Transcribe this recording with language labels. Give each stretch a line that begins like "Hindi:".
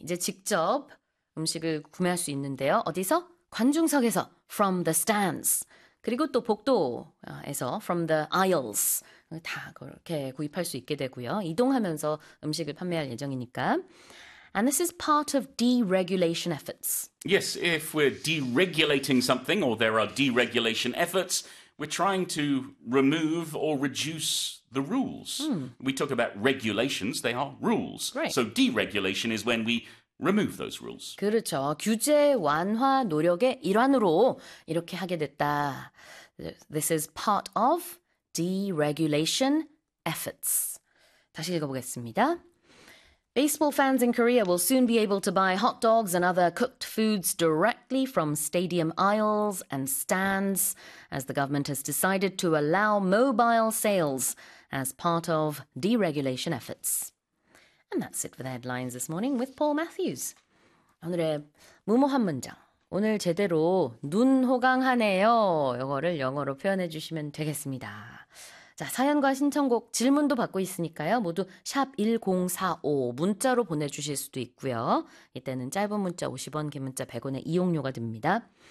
Korean: 이제 직접 음식을 구매할 수 있는데요. 어디서? 관중석에서
English: from the stands.
Korean: 그리고 또 복도에서
English: from the aisles.
Korean: 다 그렇게 구입할 수 있게 되고요. 이동하면서 음식을 판매할 예정이니까.
English: And this is part of deregulation efforts. Yes, if we're deregulating something or there are deregulation efforts, we're trying to remove or reduce the rules. We talk about regulations, they are rules. Right. So deregulation is when we remove those rules.
Korean: 그렇죠. 규제 완화 노력의 일환으로 이렇게 하게 됐다.
English: This is part of deregulation efforts.
Korean: 다시 읽어보겠습니다.
English: Baseball fans in Korea will soon be able to buy hot dogs and other cooked foods directly from stadium aisles and stands as the government has decided to allow mobile sales as part of deregulation efforts. And that's it for the headlines this morning with Paul Matthews.
Korean: 오늘의 무모한 문장. 오늘 제대로 눈 호강하네요. 이거를 영어로 표현해 주시면 되겠습니다. 자, 사연과 신청곡 질문도 받고 있으니까요. 모두 샵 1045 문자로 보내주실 수도 있고요. 이때는 짧은 문자 50원, 긴 문자 100원의 이용료가 듭니다.